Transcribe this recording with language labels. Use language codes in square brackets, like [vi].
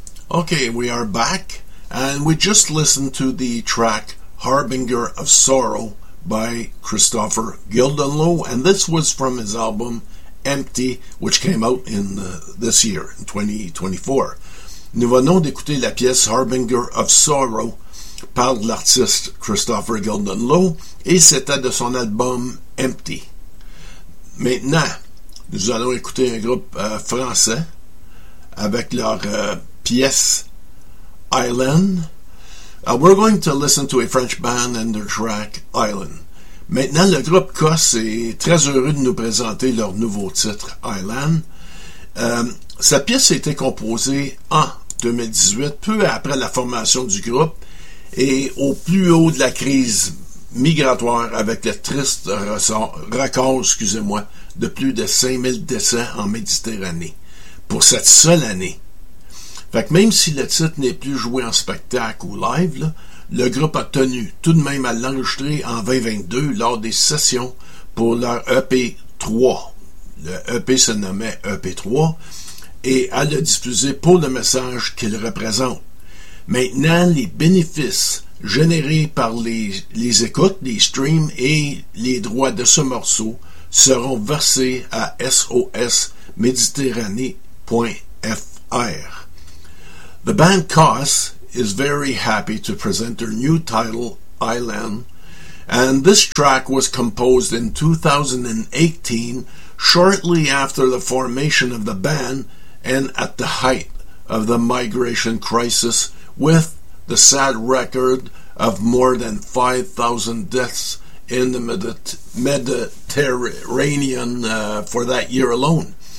[en] Okay, we are back, and we just listened to the track Harbinger of Sorrow by Christopher Guildenlohe, and this was from his album Empty, which came out in this year, in 2024. [fr] Nous venons d'écouter la pièce Harbinger of Sorrow par l'artiste Christopher Guildenlohe, et c'était de son album Empty. Maintenant, nous allons écouter un groupe français avec leur pièce Island. [en] We're going to listen to a French band and their track Island. [fr] Maintenant, le groupe COS est très heureux de nous présenter leur nouveau titre Island. Sa pièce a été composée en 2018, peu après la formation du groupe et au plus haut de la crise migratoire avec le triste record de plus de 5000 décès en Méditerranée pour cette seule année. Fait que même si le titre n'est plus joué en spectacle ou live, là, le groupe a tenu tout de même à l'enregistrer en 2022 lors des sessions pour leur EP3. Le EP se nommait EP3 et à le diffuser pour le message qu'il représente. Maintenant, les bénéfices générés par les écoutes, les streams et les droits de ce morceau seront versés à sosmediterranee.fr. [en] The band COS is very happy to present their new title, Island, and this track was composed in 2018, shortly after the formation of the band and at the height of the migration crisis, with the sad record of more than 5,000 deaths in the Mediterranean for that year alone.